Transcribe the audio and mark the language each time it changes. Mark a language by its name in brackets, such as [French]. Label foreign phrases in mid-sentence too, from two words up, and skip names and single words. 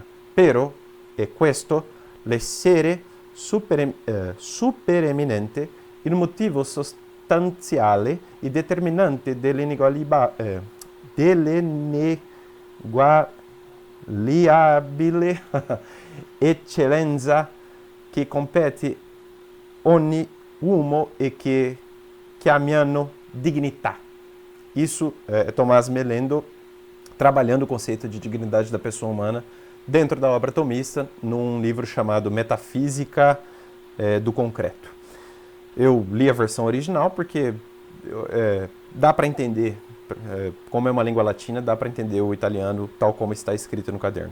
[Italian] Però è questo l'essere supereminente il motivo sostanziale e determinante dell'ineguagliabile eccellenza che compete ogni uomo e che chiamiamo dignità. [Portuguese] Isso é Tomás Melendo trabalhando o conceito de dignidade da pessoa humana dentro da obra tomista, num livro chamado Metafísica do Concreto. Eu li a versão original porque dá para entender, como é uma língua latina, dá para entender o italiano tal como está escrito no caderno.